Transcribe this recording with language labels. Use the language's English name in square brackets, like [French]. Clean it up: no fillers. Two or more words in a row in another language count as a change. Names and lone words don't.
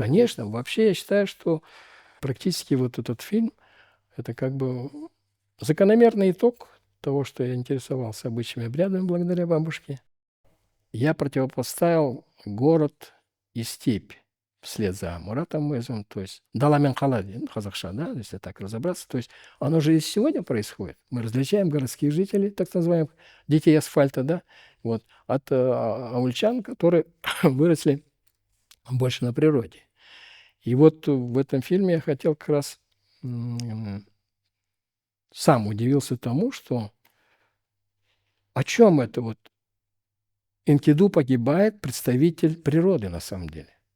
[Russian] Конечно, вообще я считаю, что практически вот этот фильм – это как бы закономерный итог того, что я интересовался обычными обрядами благодаря бабушке. Я противопоставил город и степь вслед за Муратом Муэзовым, то есть [Kazakh] дала мен қала, қазақша, [Russian] да, если так разобраться. То есть оно же и сегодня происходит. Мы различаем городских жителей, так называемых детей асфальта, да, вот, от аульчан, которые выросли больше на природе. И вот в этом фильме я хотел как раз сам удивился тому, что о чем это вот Энкиду погибает представитель природы на самом деле.